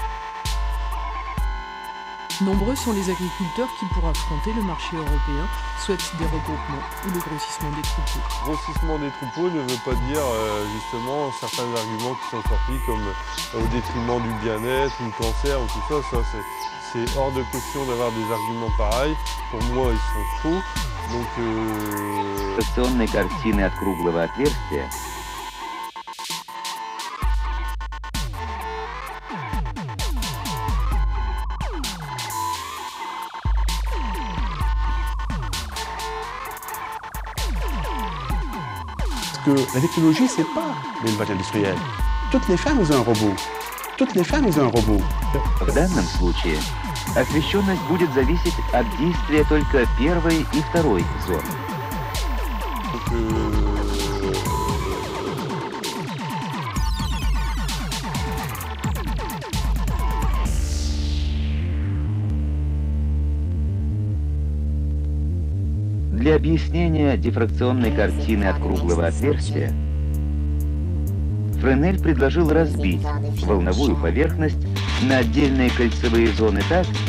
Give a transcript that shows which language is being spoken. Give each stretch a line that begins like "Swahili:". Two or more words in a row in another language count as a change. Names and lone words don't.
French: Nombreux sont les agriculteurs qui, pour affronter le marché européen, souhaitent des regroupements ou le grossissement des troupeaux. Grossissement des troupeaux ne veut pas dire justement certains arguments qui sont sortis comme au détriment du bien-être, ou le cancer ou tout ça. C'est hors de question d'avoir des arguments pareils. Pour moi, ils sont faux. Donc,
Russian: Фракционные картины от круглого отверстия
French: que la technologie, c'est pas l'élevage industriel. Toutes les fermes ont un robot. Toutes les fermes ont un robot.
Russian: В данном случае освещенность будет зависеть от действия только первой и второй зон. Для объяснения дифракционной картины от круглого отверстия Френель предложил разбить волновую поверхность на отдельные кольцевые зоны так,